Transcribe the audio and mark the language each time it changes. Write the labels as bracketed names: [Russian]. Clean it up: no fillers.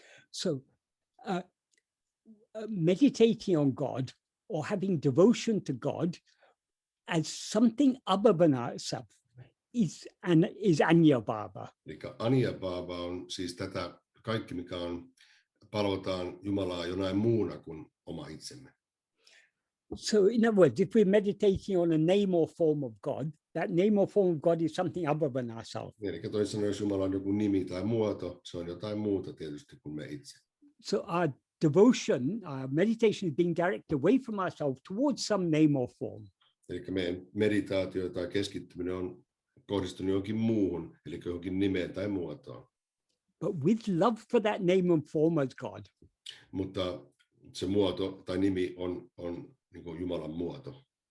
[English] So meditating on God or having devotion to God as something other than ourselves is anya bhava. [Finnish] Eli anya bhava on siis tätä kaikki, mikä on palvotaan Jumalaa jonain muuna kuin oma itsemme. [English] So in other words, if we're meditating on a name or form of God, that name or form of God is something other than ourselves. [Finnish] Eli toisin sanoen, jos Jumala on joku nimi tai muoto, se on jotain muuta tietysti kuin me itse. [English] So our devotion, our meditation is being directed away from ourselves towards some name or form. [Finnish] Eli meidän meditaatio tai keskittyminen on kohdistunut johonkin muuhun, eli johonkin nimeen tai muotoon. [English] But with love for that name and form as God. [Finnish] Mutta se muoto tai nimi on niin kuin Jumalan muoto.